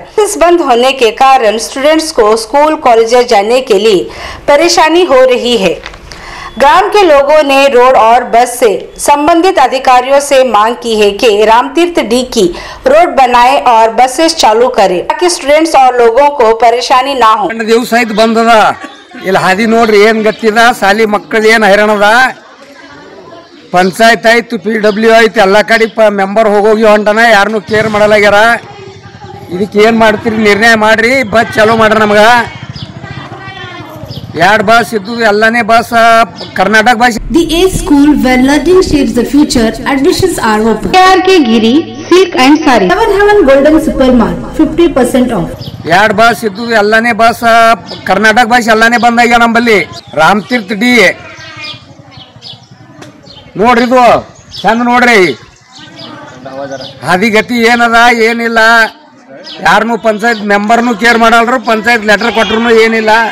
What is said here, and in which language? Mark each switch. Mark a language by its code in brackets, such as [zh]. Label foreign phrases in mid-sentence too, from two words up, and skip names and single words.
[hi] बसेस बंद होने के कारण स्टूडेंट्स को स्कूल कॉलेज जाने के लिए परेशानी हो रही है। ग्राम के लोगों ने रोड और बस से संबंधित अधिकारियों से मांग की है कि रामतीर्थ डी की रोड बनाए और बसेस चालू करें ताकि स्टूडेंट्स और लोगों को परेशानी ना हो। [kn] ದಿವಸ ಆಯ್ತ ಬಂದ್ ಅದ ಇಲ್ಲಿ ಹಾದಿ ನೋಡ್ರಿ ಏನ್ ಗತ್ತಿದ ಸಾಲಿ ಮಕ್ಕಳು ಏನ್ ಹೈರಾಣದ ಪಂಚಾಯತ್ ಆಯ್ತು PW ಆಯ್ತು ಎಲ್ಲ ಕಡೆ ಮೆಂಬರ್ ಹೋಗೋಗಿ ಹೊಂಟನ ಯಾರನ್ನೂ ಕೇರ್ ಮಾಡಲಾಗ್ಯಾರ ಇದಕ್ಕೆ ಏನ್ ಮಾಡ್ತೀರಿ ನಿರ್ಣಯ ಮಾಡ್ರಿ ಬಸ್ ಚಾಲೂ ಮಾಡ್ರಿ ನಮಗ ಎರಡು ಬಸ್ ಇದ್ದು ಎಲ್ಲಾನೇ ಬಸ್ कर्नाटक बस [en] The A school where learning shapes the future. Admissions are open. KRK Giri Silk and Sari 7 Heaven Golden Super Mart 50% off. [kn] ಎರಡು ಬಸ್ ಇದ್ದು ಎಲ್ಲಾನೇ ಬಸ್ कर्नाटक बस ಎಲ್ಲಾನೇ ಬಂದ್ ಆಗ್ಯಾವ ನಮ್ಮಲ್ಲಿ ರಾಮತೀರ್ಥ ಡಿ ನೋಡ್ರಿ ಇದು ಚಂದ ನೋಡ್ರಿ ಹಾದಿಗತಿ ಏನದ ಏನಿಲ್ಲ ಯಾರನ್ನೂ ಪಂಚಾಯತ್ ಮೆಂಬರ್ನು ಕೇರ್ ಮಾಡಲ್ರು ಪಂಚಾಯತ್ ಲೆಟರ್ ಕೊಟ್ರು ಏನಿಲ್ಲ